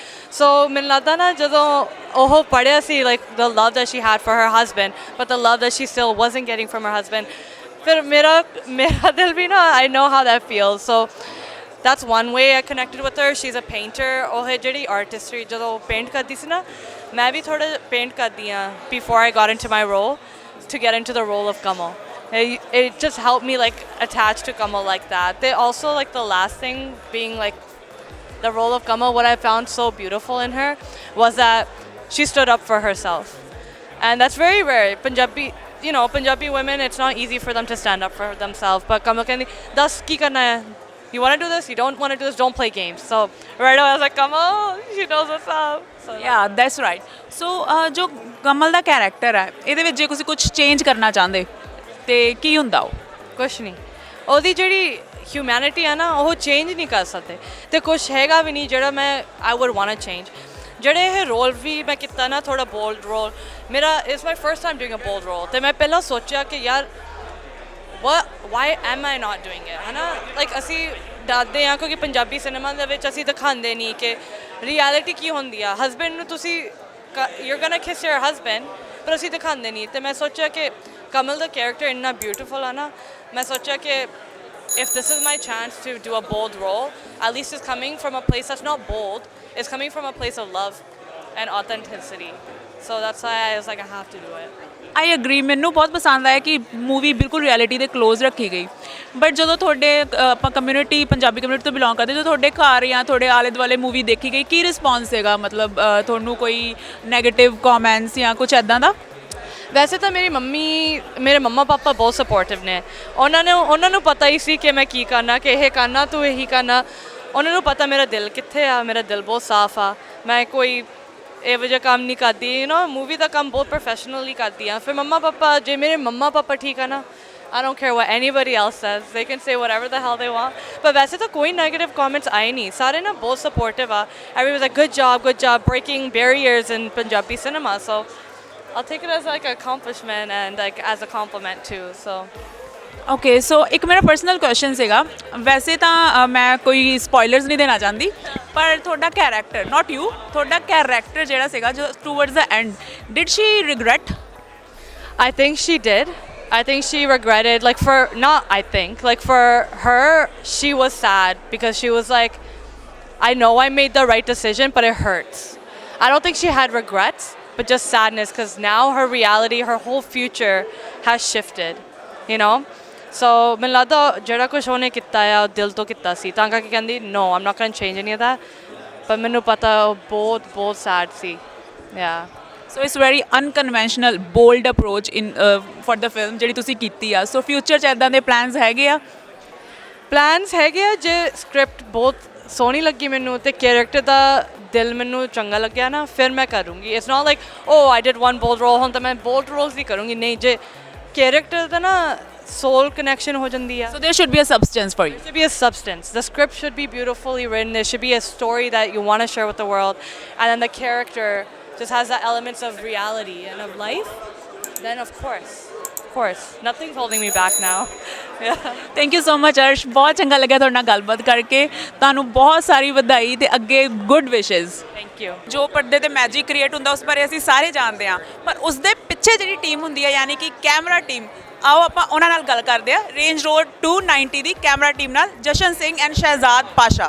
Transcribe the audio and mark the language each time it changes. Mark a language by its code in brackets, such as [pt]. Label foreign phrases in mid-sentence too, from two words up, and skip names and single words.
[en] So [pa] ਮੈਨੂੰ ਲੱਗਦਾ ਨਾ ਜਦੋਂ ਉਹ ਪੜ੍ਹਿਆ ਸੀ [en] like the love that she had for her husband, but the love that she still wasn't getting from her husband, [pa] ਫਿਰ ਮੇਰਾ ਦਿਲ ਵੀ ਨਾ [en] I know how that feels। So that's one way I connected with her। She's a painter। [pa] ਉਹ ਜਿਹੜੀ artistry ਜਦੋਂ ਪੇਂਟ ਕਰਦੀ ਸੀ ਨਾ, ਮੈਂ ਵੀ ਥੋੜਾ ਪੇਂਟ ਕਰਦੀ ਹਾਂ [en] before I got into my role to get into the role of Kamal। It just helped me like attach to Kamal like that। They also like the last thing being like the role of Kamal, what I found so beautiful in her was that she stood up for herself। and that's very rare. Punjabi, you know, Punjabi women, it's not easy for them to stand up for themselves. [pa] But Kamal ਕਹਿੰਦੀ ਦੱਸ ਕੀ ਕਰਨਾ ਹੈ? [en] You want to do this? You don't want to do this? Don't play games. So right away I was like, Kamal, she knows what's up. So Yeah that's right. [pa] ਸੋ ਜੋ ਕਮਲ ਦਾ ਕੈਰੈਕਟਰ ਹੈ ਇਹਦੇ ਵਿੱਚ ਜੇ ਤੁਸੀਂ ਕੁਝ ਚੇਂਜ ਕਰਨਾ ਚਾਹੁੰਦੇ ਤੇ ਕੀ ਹੁੰਦਾ ਉਹ? ਕੁਛ ਨਹੀਂ, ਉਹਦੀ ਜਿਹੜੀ ਹਿਊਮੈਨਿਟੀ ਆ ਨਾ ਉਹ ਚੇਂਜ ਨਹੀਂ ਕਰ ਸਕਦੇ ਤੇ ਕੁਛ ਹੈਗਾ ਵੀ ਨਹੀਂ ਜਿਹੜਾ ਮੈਂ [en] I would want to change. [pa] ਜਿਹੜੇ ਇਹ ਰੋਲ ਵੀ ਮੈਂ ਕੀਤਾ ਨਾ ਥੋੜਾ [en] bold role, [pa] ਮੇਰਾ [en] it's my first time doing a bold role [pa] ਤੇ ਮੈਂ ਪਹਿਲਾਂ ਸੋਚਿਆ ਕਿ ਯਾਰ [en] why am I not doing it, [pa] ਹੈ ਨਾ। ਲਾਈਕ ਅਸੀਂ ਡਰਦੇ ਹਾਂ ਕਿਉਂਕਿ ਪੰਜਾਬੀ ਸਿਨੇਮਾ ਦੇ ਵਿੱਚ ਅਸੀਂ ਦਿਖਾਉਂਦੇ ਨਹੀਂ ਕਿ ਰਿਐਲਿਟੀ ਕੀ ਹੁੰਦੀ ਆ। ਹਸਬੈਂਡ ਨੂੰ ਤੁਸੀਂ [en] you're gonna kiss your husband, [pa] ਪਰ ਅਸੀਂ ਦਿਖਾਉਂਦੇ ਨਹੀਂ। ਤੇ ਮੈਂ ਸੋਚਿਆ ਕਿ ਕਮਲ ਦਾ ਕੈਰੈਕਟਰ ਇੰਨਾ ਬਿਊਟੀਫੁਲ ਆ ਨਾ, ਮੈਂ ਸੋਚਿਆ ਕਿ [en] if this is my chance to do a bold role, at least it's coming from a place that's not bold, it's coming from a place of love and authenticity. So that's why I was like, I have to do it. I agree. [pa] ਮੈਨੂੰ ਬਹੁਤ ਪਸੰਦ ਆਇਆ ਕਿ ਮੂਵੀ ਬਿਲਕੁਲ ਰਿਐਲਿਟੀ ਦੇ ਕਲੋਜ਼ ਰੱਖੀ ਗਈ। ਬਟ ਜਦੋਂ ਤੁਹਾਡੇ ਆਪਾਂ ਕਮਿਊਨਿਟੀ ਪੰਜਾਬੀ ਕਮਿਊਨਿਟੀ ਤੋਂ ਬਿਲੋਂਗ ਕਰਦੇ, ਜਦੋਂ ਤੁਹਾਡੇ ਘਰ ਜਾਂ ਤੁਹਾਡੇ ਆਲੇ ਦੁਆਲੇ ਮੂਵੀ ਦੇਖੀ ਗਈ, ਕੀ ਰਿਸਪੌਂਸ ਸੀਗਾ? ਮਤਲਬ ਤੁਹਾਨੂੰ ਕੋਈ ਨੈਗੇਟਿਵ ਕਮੈਂਟਸ ਜਾਂ ਕੁਝ ਐਦਾਂ ਦਾ? ਵੈਸੇ ਤਾਂ ਮੇਰੇ ਮੰਮਾ ਪਾਪਾ ਬਹੁਤ ਸਪੋਰਟਿਵ ਨੇ। ਉਹਨਾਂ ਨੂੰ ਪਤਾ ਹੀ ਸੀ ਕਿ ਮੈਂ ਕੀ ਕਰਨਾ, ਕਿ ਇਹ ਕਰਨਾ ਤੂੰ ਇਹੀ ਕਰਨਾ। ਉਹਨਾਂ ਨੂੰ ਪਤਾ ਮੇਰਾ ਦਿਲ ਕਿੱਥੇ ਆ, ਮੇਰਾ ਦਿਲ ਬਹੁਤ ਸਾਫ਼ ਆ, ਮੈਂ ਕੋਈ ਇਹੋ ਜਿਹਾ ਕੰਮ ਨਹੀਂ ਕਰਦੀ। [en] you know [pa] ਮੂਵੀ ਦਾ ਕੰਮ ਬਹੁਤ ਪ੍ਰੋਫੈਸ਼ਨਲੀ ਕਰਦੀ ਆ। ਫਿਰ ਮੰਮਾ ਪਾਪਾ, ਜੇ ਮੇਰੇ ਮੰਮਾ ਪਾਪਾ ਠੀਕ ਆ ਨਾ, [en] I don't care what anybody else says. They can say whatever the hell they want. [pa] But ਵੈਸੇ ਤਾਂ ਕੋਈ [en] negative comments [pa] ਆਏ ਨਹੀਂ, ਸਾਰੇ ਨਾ ਬਹੁਤ supportive ਆ। [en] Everyone was like, good job breaking barriers in Punjabi cinema. So I'll take it as like an accomplishment and like as a compliment too. So [pa] ਓਕੇ, ਸੋ ਇੱਕ ਮੇਰਾ [en] personal question [pa] ਸੀਗਾ। ਵੈਸੇ ਤਾਂ ਮੈਂ ਕੋਈ ਸਪੋਇਲਰਸ ਨਹੀਂ ਦੇਣਾ ਚਾਹੁੰਦੀ, ਪਰ ਤੁਹਾਡਾ ਕੈਰੈਕਟਰ, [en] not you, [pa] ਤੁਹਾਡਾ ਕੈਰੈਕਟਰ ਜਿਹੜਾ ਸੀਗਾ ਜੋ [en] towards the end, did she regret? I think she did. I think she regretted, like for, not I think, like for her, she was sad because she was like, I know I made the right decision, but it hurts. I don't think she had regrets, but just sadness because now her reality, her whole future has shifted, you know? [pa] So ਮੈਨੂੰ ਲੱਗਦਾ ਜਿਹੜਾ ਕੁਛ ਉਹਨੇ ਕੀਤਾ ਆ ਉਹ ਦਿਲ ਤੋਂ ਕੀਤਾ ਸੀ, ਤਾਂ ਕਰਕੇ ਕਹਿੰਦੀ [en] no, I'm not going to change any of that. [pa] ਪਰ ਮੈਨੂੰ ਪਤਾ ਉਹ ਬਹੁਤ ਸੈਡ ਸੀ। yeah. [en] so it's very unconventional bold approach in for the film [pa] ਜਿਹੜੀ ਤੁਸੀਂ ਕੀਤੀ ਆ। ਸੋ ਫਿਊਚਰ 'ਚ ਇੱਦਾਂ ਦੇ ਪਲਾਨਸ ਹੈਗੇ ਆ? ਪਲਾਨਸ ਹੈਗੇ ਆ, ਜੇ ਸਕ੍ਰਿਪਟ ਬਹੁਤ ਸੋਹਣੀ ਲੱਗੀ ਮੈਨੂੰ ਤੇ ਕੈਰੈਕਟਰ ਦਾ ਦਿਲ ਮੈਨੂੰ ਚੰਗਾ ਲੱਗਿਆ ਨਾ, ਫਿਰ ਮੈਂ ਕਰੂੰਗੀ। [en] it's not like oh I did one bold role, [pa] ਹੁਣ ਤਾਂ ਮੈਂ ਬੋਲਡ ਰੋਲਸ ਨਹੀਂ ਕਰੂੰਗੀ। ਨਹੀਂ, ਜੇ ਕੈਰੈਕਟਰ ਦਾ ਨਾ [en] soul connection [pa] ਹੋ ਜਾਂਦੀ ਹੈ. [en] So there should be a substance for you. There should be a substance. The script should be beautifully written. There should be a story that you want to share with the world, and then the character just has the elements of reality and of life. Then of course, nothing's holding me back now. Yeah. Thank you so much [pa] Arsh, ਬਹੁਤ ਚੰਗਾ ਲੱਗਿਆ ਤੁਹਾਡੇ ਨਾਲ ਗੱਲਬਾਤ ਕਰਕੇ। ਤੁਹਾਨੂੰ ਬਹੁਤ ਸਾਰੀ ਵਧਾਈ ਤੇ ਅੱਗੇ [en] good wishes. Thank you. [pa] ਜੋ ਪਰਦੇ ਤੇ [en] magic create [pa] ਹੁੰਦਾ ਉਸ ਬਾਰੇ ਅਸੀਂ ਸਾਰੇ ਜਾਣਦੇ ਹਾਂ, ਪਰ ਉਸ ਦੇ ਪਿੱਛੇ ਜਿਹੜੀ ਟੀਮ ਹੁੰਦੀ ਹੈ, ਯਾਨੀ ਕਿ [en] camera team, [pa] ਆਓ ਆਪਾਂ ਉਹਨਾਂ ਨਾਲ ਗੱਲ ਕਰਦੇ ਹਾਂ। ਰੇਂਜ ਰੋਡ 290 ਦੀ [en] camera team [pa] ਨਾਲ ਜਸ਼ਨ ਸਿੰਘ ਐਂਡ ਸ਼ਹਿਜ਼ਾਦ ਪਾਸ਼ਾ।